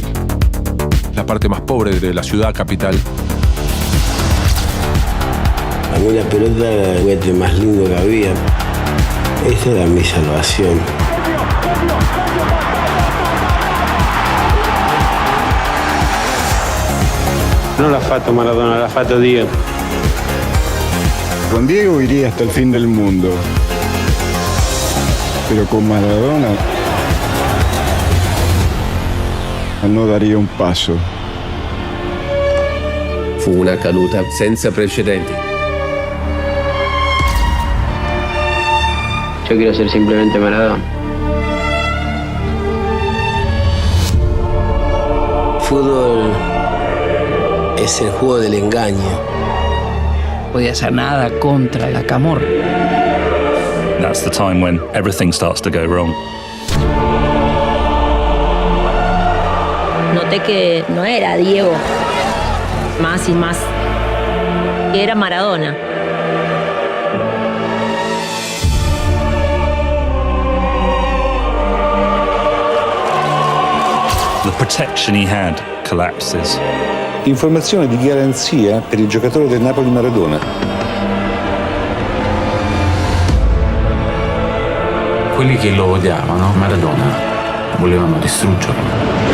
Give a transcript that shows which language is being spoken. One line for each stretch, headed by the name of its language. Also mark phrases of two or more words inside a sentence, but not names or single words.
Spanish: La parte más pobre de la ciudad capital. A mí la pelota era el juguete más lindo que había. Esa era mi salvación.
Italian: No l'ha fatto Maradona, l'ha fatto Dio.
Spanish: Con Diego iría hasta el fin del mundo. Pero con Maradona no daría un passo.
Italian: Fu una caduta senza precedenti.
Spanish: Yo quiero ser simplemente Maradona. Fútbol es el juego del engaño. No podía hacer nada contra la camorra.
English: That's the time when everything starts to go wrong.
Spanish: Noté que no era Diego, más y más, que era Maradona.
English: The protection he had collapses.
Italian: Informazione di garanzia per il giocatore del Napoli Maradona. Quelli che lo odiavano, Maradona, volevano distruggerlo.